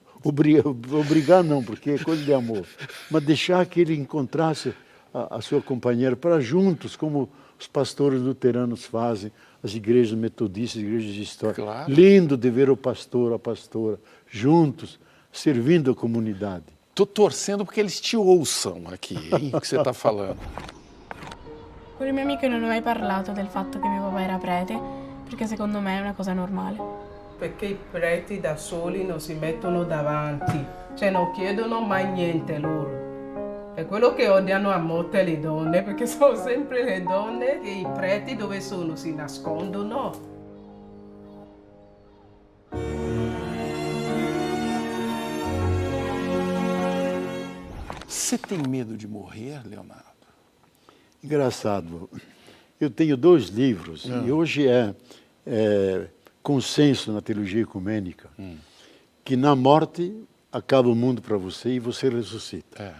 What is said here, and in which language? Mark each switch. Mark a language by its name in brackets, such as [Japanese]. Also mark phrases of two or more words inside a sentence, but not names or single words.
[Portuguese] Obrigar não, porque é coisa de amor. Mas deixar que ele encontrasse a sua companheira para juntos, como os pastores luteranos fazem, as igrejas metodistas, as igrejas de história. Claro. Lindo de ver o pastor, a pastora, juntos, servindo a comunidade. Estou torcendo porque eles te ouçam aqui, hein, o que você está falando. [Italian] Con il mio amico non ho mai parlato del fatto che mio papà era prete, perché secondo me è una cosa normale. Perché i preti da soli non si mettono davanti, cioè non chiedono mai niente loro. È quello che odiano a morte le donne, perché sono sempre le donne e i preti dove sono? Si nascondono. [Portuguese] Você tem medo de morrer, Leonardo? Engraçado. Eu tenho 2 livros, e hoje é consenso na teologia ecumênica, que na morte acaba o mundo para você e você ressuscita.